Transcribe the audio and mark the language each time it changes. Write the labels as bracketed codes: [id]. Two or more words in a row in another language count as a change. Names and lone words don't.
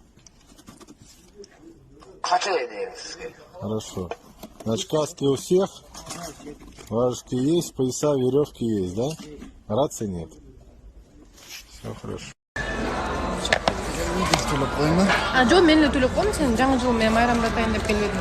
[ru] Хорошо. Значит, каски у всех, важки есть, пояса, веревки есть, да? Рации нет. Все хорошо. [ky] А жо мен эле төлөп коем, сен жаңы жыл мен майрамда атайын деп келбедиң.